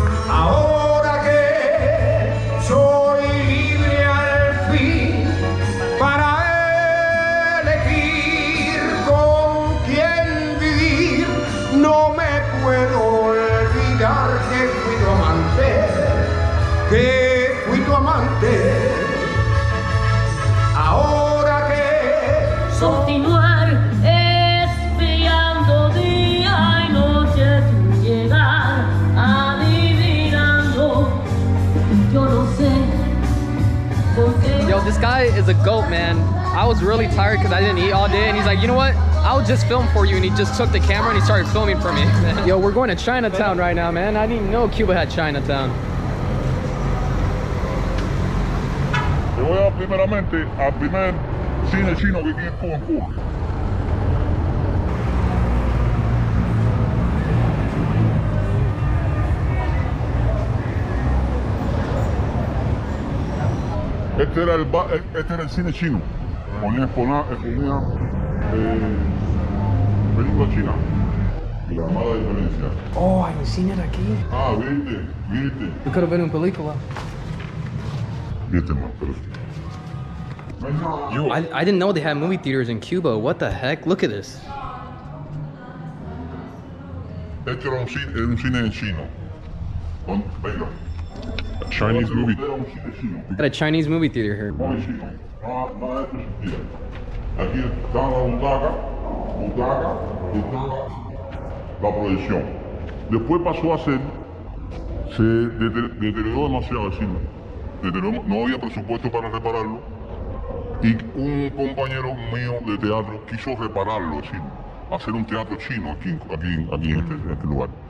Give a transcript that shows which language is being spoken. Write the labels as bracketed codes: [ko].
[es] Ahora que soy libre al fin para elegir con quién vivir, no me puedo olvidar que fui tu amante, ahora que continuar espiando día y noche sin llegar, adivinando, yo no sé por qué. [en] Yo, this guy is a goat, man. I was really tired because I didn't eat all day, and he's like, you know what? I'll just film for you, and he just took the camera and he started filming for me. Yo, we're going to Chinatown right now, man. I didn't even know Cuba had Chinatown. [es] Yo voy primeramente al primer cine chino que tiene en Cuba. Este era el cine chino. Ponía película china. La mala diferencia. [en] Oh, I haven't seen it aquí. [es] Ah, viste. [en] We could have been in película. [es] Viste más, pero... No hay nada. [en] I didn't know they had movie theaters in Cuba. What the heck? Look at this. [es] Este era un cine chino. Venga. [en] Chinese movie. [es] Era un cine chino. [en] Got a Chinese movie theater here. [es] No es chino. Nada de esto existía. Aquí estaba la butaca, y estaba la proyección. Después pasó a ser, se deterioró demasiado el cine. No había presupuesto para repararlo. Y un compañero mío de teatro quiso repararlo, es decir, hacer un teatro chino aquí en este lugar.